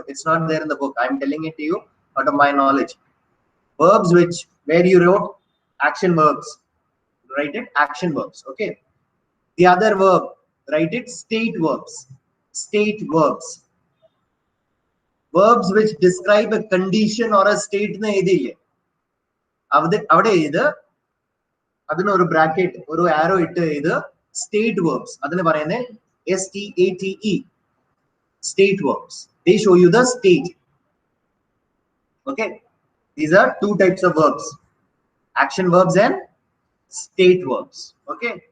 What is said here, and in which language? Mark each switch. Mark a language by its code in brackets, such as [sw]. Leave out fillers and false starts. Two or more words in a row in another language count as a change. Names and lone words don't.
[en] It's not there in the book. I'm telling it to you out of my knowledge. Verbs which, where you wrote action verbs, write it action verbs. Okay. The other verb, write it state verbs. State verbs. Verbs which describe a condition or a state [ml] നെ എടിലെ. അവിടെ ഇത് അതിന് ഒരു bracket ഒരു arrow ഇട്ട് ഇത് [en] state verbs. [ml] അതിനെ പറയണേ [en] STATE. State verbs. They show you the state. Okay. These are two types of verbs. Action verbs and state verbs. Okay.